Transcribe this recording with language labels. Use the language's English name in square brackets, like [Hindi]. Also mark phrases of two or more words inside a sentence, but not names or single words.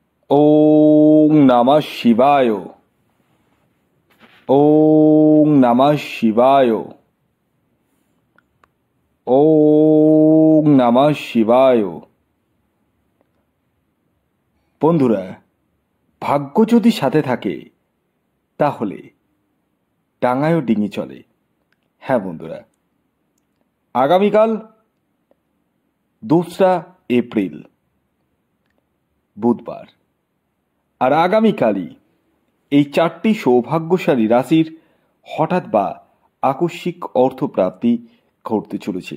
[Sanskrit] ওং নমঃ শিবায়। ওং নমঃ শিবায়। ওং নমঃ শিবায়। [Bangla] বন্ধুরা, ভাগ্য যদি সাথে থাকে তাহলে ডাঙায়ও ডিঙি চলে। হ্যাঁ বন্ধুরা, আগামীকাল 2রা এপ্রিল বুধবার, আর আগামীকালই এই 4টি সৌভাগ্যশালী রাশির হঠাৎ বা আকস্মিক অর্থপ্রাপ্তি ঘটতে চলেছে।